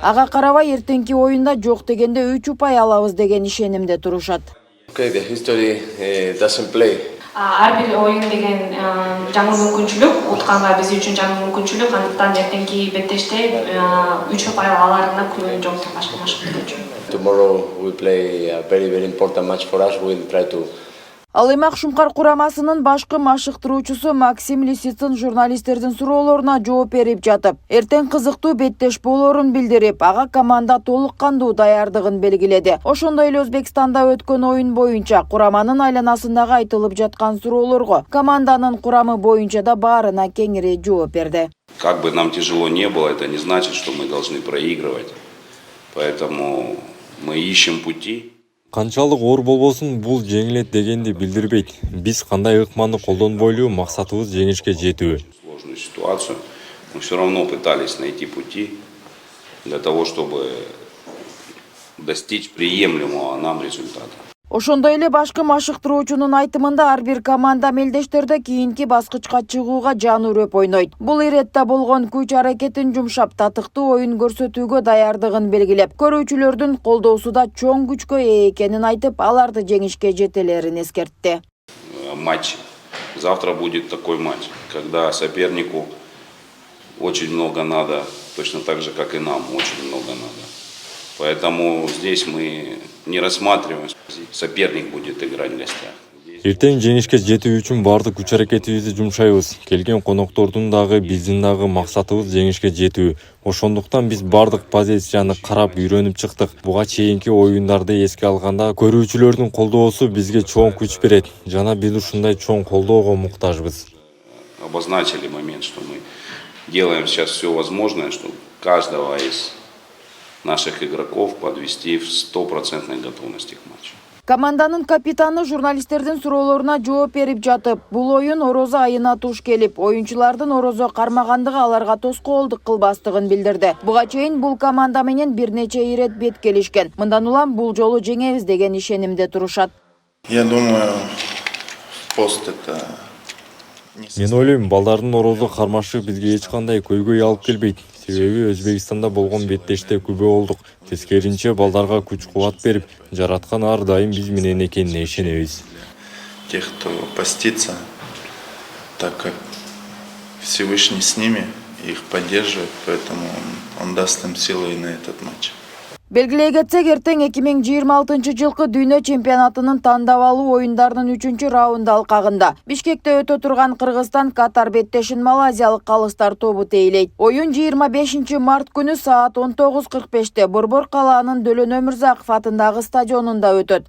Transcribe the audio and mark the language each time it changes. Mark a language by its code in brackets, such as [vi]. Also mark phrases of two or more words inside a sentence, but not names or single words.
[ky] Ага карабай эртеңки оюнда жок дегенде 3 упай алабыз деген ишенимде турушат. Ар бир оюн деген жаңы мүмкүнчүлүк, утканга биз үчүн жаңы мүмкүнчүлүк, андыктан эртеңки беттеште 3 упай алаарына күнөө жок деп башка машыктыруу үчүн. [en] Tomorrow we play a very important match for us. We'll try to. [ky] Ал эми Акшумкар курамасынын башкы машыктыруучусу Максим Лисицын журналисттердин суроолоруна жооп берип жатып, эртең кызыктуу беттеш болоорун билдирип, ага команда толук кандуу даярдыгын белгиледи. Ошондой эле Өзбекстанда өткөн оюн боюнча кураманын айланасындагы айтылып жаткан суроолорго команданын курамы боюнча да баарына кеңири жооп берди. [ru] Как бы нам тяжело не было, это не значит, что мы должны проигрывать. Поэтому мы ищем пути. [ky] Канчалык оор болбосун, бул жеңилет дегенди билдирбейт. Биз кандай ыкманды колдонбойлу, максатыбыз жеңишке жетүү. [ru] Сложную ситуацию. Мы все равно пытались найти пути для того, чтобы достичь приемлемого нам результата. [ky] Ошондой эле башкы машыктыруучунун айтымында ар бир команда мелдештерде кийинки баскычка чыгууга жан үрөп ойнойт. Бул иретте болгон күч аракетин жумшап, татыктуу оюн көрсөтүүгө даярдыгын белгилеп, көрүүчүлөрдүн колдоосу да чоң күчкө ээ экенин айтып, аларды жеңишке жетелерин эскертти. [ru] Матч. Завтра будет такой матч, когда сопернику очень много надо, точно так же, как и нам, очень много надо. Поэтому здесь мы не рассматриваем, соперник будет играть в гостях. [ky] Эртең жеңишке жетүү үчүн бардык күч аракетибизди жумшайбыз. Келген коноктордун дагы биздин дагы максатыбыз жеңишке жетүү. Ошондуктан биз бардык позицияны карап үйрөнүп чыктык. Буга чейинки оюндарды эске алганда көрүүчүлөрдүн колдоосу бизге чоң күч берет. Жана биз ушундай чоң колдоого муктажбыз. [ru] Обозначили момент, что мы делаем сейчас все возможное, чтобы каждого из наших игроков подвести в 100% готовности к матчу. [ky] Команданын капитаны журналисттердин суроолоруна жооп берип жатып, бул оюн орозо айына туш келип, оюнчулардын орозо кармагандыгы аларга тоскоолдук кылбастыгын билдирди. Буга чейин бул команда менен бир нече ирет бет келишкен. Мындан улам бул жолу жеңебиз деген ишенимде турушат. [ru] Я думаю, пост это... [ky] Мен ойлойм, балдардын орозо кармашы бизге эч кандай көйгөй алып келбейт. Себеби Өзбекстанда болгон беттеште күбө болдук. Тескеринче балдарга күч-кубат берип, жараткан ар дайым биз менен экенине ишенебиз. [ru] Тех, кто постится, так как Всевышний с ними, их поддерживает, поэтому он даст им силы и на этот матч. [ky] Белгилей кетсек, эртең 2026 жылкы дүйнө чемпионатынын тандап алуу оюндарынын 3-чү раунду алкагында Бишкекте өтө турган Кыргызстан Катар беттешин малайзиялык калыстар тобу тейлейт. Оюн 25 март күнү саат 19:45-те Борбор калаанын Дөлөн Өмүрзаков атындагы стадионунда өтөт.